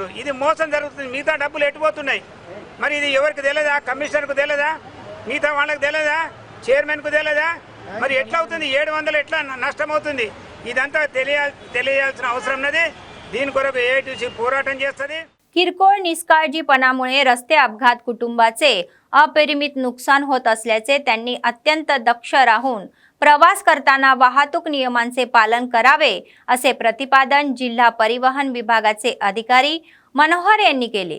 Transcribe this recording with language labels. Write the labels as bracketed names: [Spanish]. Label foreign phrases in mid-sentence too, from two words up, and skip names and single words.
[Telugu] ఇది మోసం జరుగుతుంది. మిగతా డబ్బులు ఎట్టుపోతున్నాయి. మరి ఇది ఎవరికి తెలియదా? కమిషనర్కు తెలియదా? మిగతా వాళ్ళకి తెలియదా? చైర్మన్కు తెలియదా? మరి ఎట్లా అవుతుంది? 700 ఎట్లా నష్టం అవుతుంది? ఇదంతా తెలియాల్సిన అవసరం ఉన్నది. దీని కొరకు ఏఐటీసీ పోరాటం చేస్తుంది. [Marathi] किरकोळ निष्काळजीपणामुळे रस्ते अपघात कुटुंबाचे अपरिमित नुकसान होत असल्याचे त्यांनी अत्यंत दक्ष राहून प्रवास करताना वाहतूक नियमांचे पालन करावे असे प्रतिपादन जिल्हा परिवहन विभागाचे अधिकारी मनोहर यांनी केले.